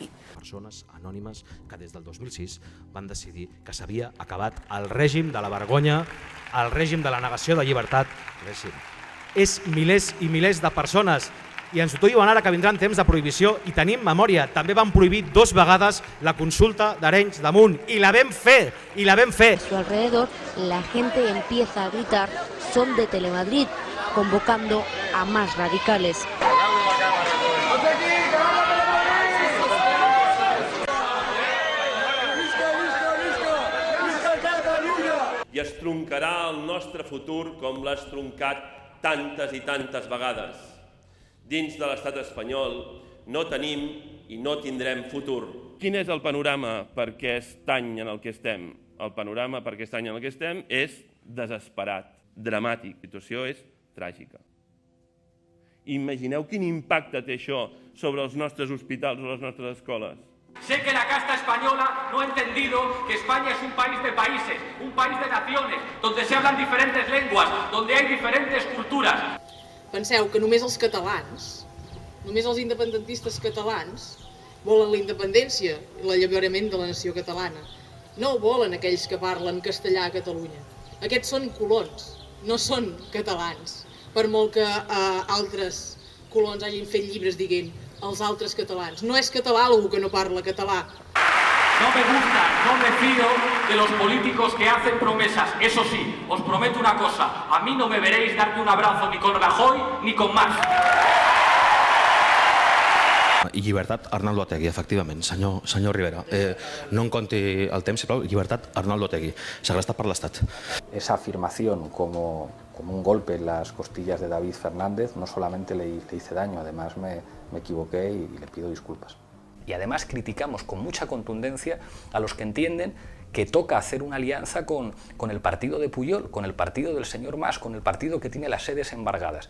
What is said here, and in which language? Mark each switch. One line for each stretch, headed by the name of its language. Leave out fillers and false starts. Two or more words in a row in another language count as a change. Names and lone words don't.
Catalan: Persones anònimes que des del 2006 van decidir que s'havia acabat el règim de la vergonya, el règim de la negació de llibertat. És milers i milers de persones. I ens ho diuen ara que vindran temps de prohibició i tenim memòria. També van prohibir 2 vegades la consulta d'Arenys de Munt i la vam fer, i la vam fer.
Spanish: A su alrededor la gente empieza a gritar "Son de Telemadrid", convocando a más radicales.
Catalan: I es troncarà el nostre futur com l'has troncat tantes i tantes vegades. Dins de l'estat espanyol no tenim i no tindrem futur. Quin és el panorama per aquest any en el que estem? El panorama per aquest any en el que estem és desesperat, dramàtic. La situació és tràgica. Imagineu quin impacte té això sobre els nostres hospitals o les nostres escoles.
Spanish: Sé que la casta española no ha entendido que España es un país de países, un país de naciones, donde se hablan diferentes lenguas, donde hay diferentes culturas.
Catalan: Penseu que només els catalans, només els independentistes catalans, volen la independència i l'alliberament de la nació catalana. No ho volen aquells que parlen castellà a Catalunya. Aquests són colons, no són catalans. Per molt que altres colons hagin fet llibres dient els altres catalans. No és català algú que no parla català.
Spanish: No me gusta, no me fío de los políticos que hacen promesas. Eso sí, os prometo una cosa. A mí no me veréis darme un abrazo ni con Rajoy ni con Marx.
Catalan: I llibertat, Arnaldo Otegi, efectivament. Senyor Rivera, no em conti el temps, sisplau. Llibertat, Arnaldo Otegi, segrestat per l'Estat.
Spanish: Esa afirmación como un golpe en las costillas de David Fernández no solamente le hice daño, además me equivoqué y le pido disculpas. Y además criticamos con mucha contundencia a los que entienden que toca hacer una alianza con el partido de Pujol, con el partido del señor Mas, con el partido que tiene las sedes embargadas.